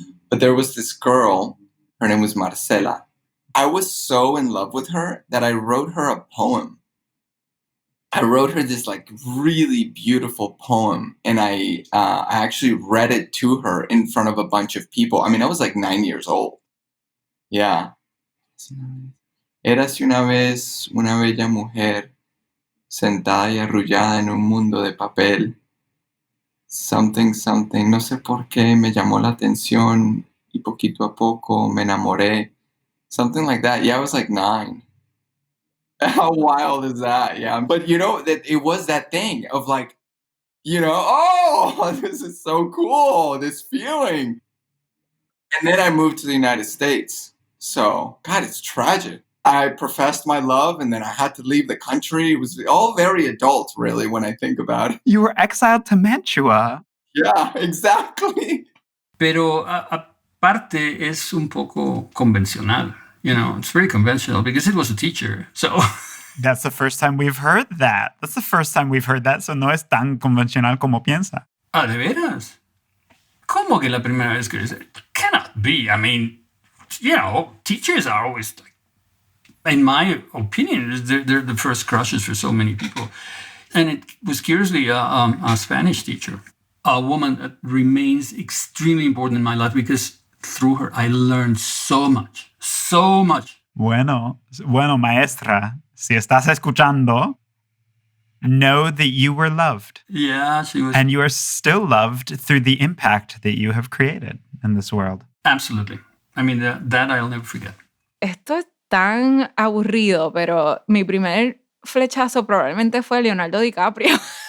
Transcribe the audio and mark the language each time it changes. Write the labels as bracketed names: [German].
[English] But there was this girl. Her name was Marcela. I was so in love with her that I wrote her a poem. I wrote her this like really beautiful poem, and I actually read it to her in front of a bunch of people. I mean, I was like 9 years old. Yeah. [Spanish] Érase una vez una bella mujer sentada y arrullada en un mundo de papel. [English] Something, something, [Spanish] no sé por qué me llamó la atención y poquito a poco me enamoré. [English] Something like that. Yeah, I was like 9. How wild is that? Yeah. But you know, that it was that thing of like, you know, oh, this is so cool, this feeling. And then I moved to the United States. So, God, it's tragic. I professed my love and then I had to leave the country. It was all very adult, really, when I think about it. You were exiled to Mantua. Yeah, exactly. [Spanish] Pero aparte es un poco convencional. [English] You know, it's very conventional because it was a teacher. So That's the first time we've heard that. That's the first time we've heard that. [Spanish] So no es tan convencional como piensa. Ah, ¿de veras? ¿Cómo que la primera vez que dice? [English] Cannot be. I mean, you know, teachers are always, like, in my opinion, they're the first crushes for so many people. And it was curiously a Spanish teacher, a woman that remains extremely important in my life because through her, I learned so much. So much. [Spanish] Bueno, maestra, si estás escuchando, [English] know that you were loved. Yeah, she was. And you are still loved through the impact that you have created in this world. Absolutely. I mean, that I'll never forget. [Spanish] Esto es tan aburrido, pero mi primer flechazo probablemente fue Leonardo DiCaprio.